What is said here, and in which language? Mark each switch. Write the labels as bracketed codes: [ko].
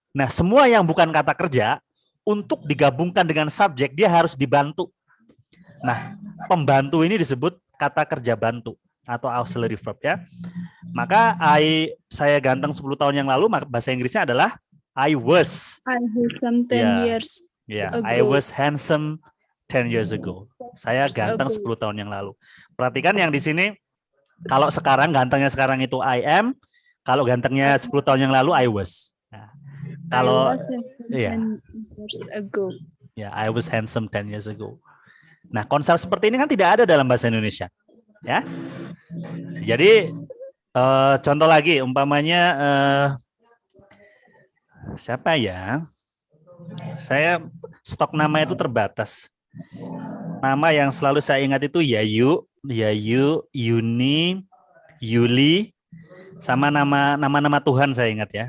[id] Nah, semua yang bukan kata kerja, untuk digabungkan dengan subjek, dia harus dibantu. Nah, pembantu ini disebut kata kerja bantu atau auxiliary verb ya. Maka saya ganteng 10 tahun yang lalu, bahasa Inggrisnya adalah [en] I was handsome 10 years ago. I was handsome 10 years ago. [id] Saya ganteng 10 tahun yang lalu. Perhatikan yang di sini, kalau sekarang gantengnya sekarang itu [en] I am, [id] kalau gantengnya 10 tahun yang lalu [en] I was. [id] Nah, kalau [en] years ago. Ya, I was handsome 10 years ago. [id] Nah, konsep seperti ini kan tidak ada dalam bahasa Indonesia. Ya. Jadi contoh lagi, umpamanya siapa ya? Saya stok nama itu terbatas. Nama yang selalu saya ingat itu Yayu, Yuni, Yuli, sama nama Tuhan saya ingat ya.